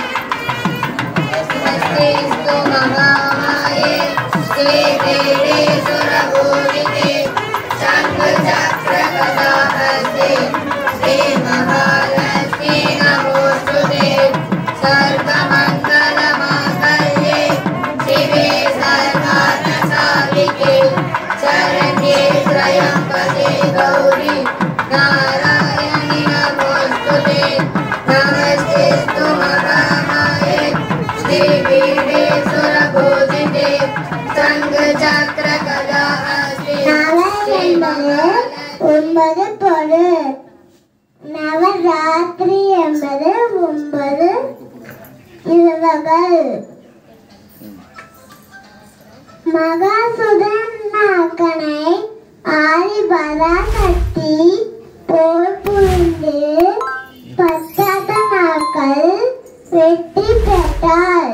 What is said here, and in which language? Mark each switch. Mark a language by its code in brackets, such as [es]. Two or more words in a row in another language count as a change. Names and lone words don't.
[sa] श्रेष्ठ महामाये श्रीपीठे सुरपूजिते शङ्ख चक्र गदाहस्ते श्री महालक्ष्मि नमोस्तुते सर्वमङ्गल माङ्गल्ये शिवे सर्वार्थसाधिके शरण्ये त्र्यम्बके गौरी नारायणि नमोस्तुते नमस्तेस्तु महामाये श्रीपीठे सुरपूजिते शङ्खचक्रगदाहस्ते [ta] ஒன்பது பொருள். நவராத்திரி என்பது 9 இரவுகள். மகாசுதன் நாக்கனை ஆதிபராசக்தி போர் புரிந்து 10 நாட்கள் வெற்றி பெற்றாள்.